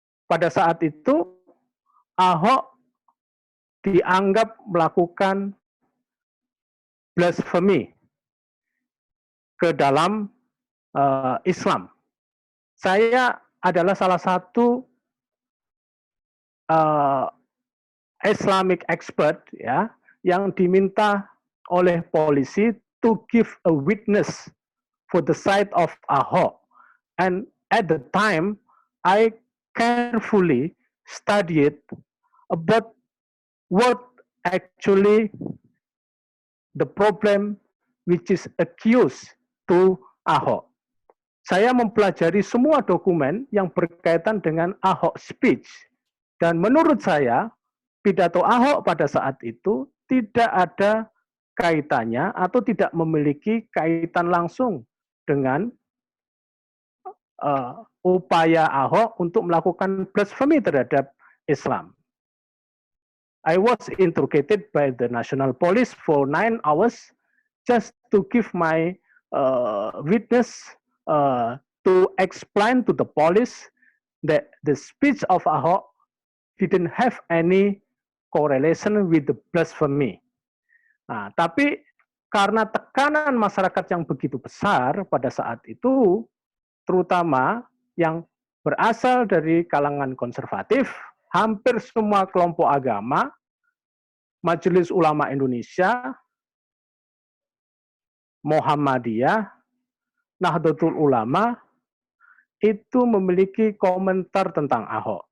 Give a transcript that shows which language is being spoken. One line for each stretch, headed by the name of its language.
Indonesian: Pada saat itu, Ahok dianggap melakukan blasphemy ke dalam Islam. Saya adalah salah satu Islamic expert ya yang diminta oleh polisi
English: to give a witness for the side of Ahok. And at the time, I carefully studied about what actually the problem which is accused to Ahok.
Indonesian: Saya mempelajari semua dokumen yang berkaitan dengan Ahok speech. Dan menurut saya, pidato Ahok pada saat itu tidak ada kaitannya atau tidak memiliki kaitan langsung dengan upaya Ahok untuk melakukan blasphemy terhadap Islam.
English: I was interrogated by the National Police for 9 hours just to give my witness to explain to the police that the speech of Ahok didn't have any correlation with the blasphemy.
Indonesian: Nah, tapi karena tekanan masyarakat yang begitu besar pada saat itu, terutama yang berasal dari kalangan konservatif, hampir semua kelompok agama, Majelis Ulama Indonesia, Muhammadiyah, Nahdlatul Ulama, itu memiliki komentar tentang Ahok.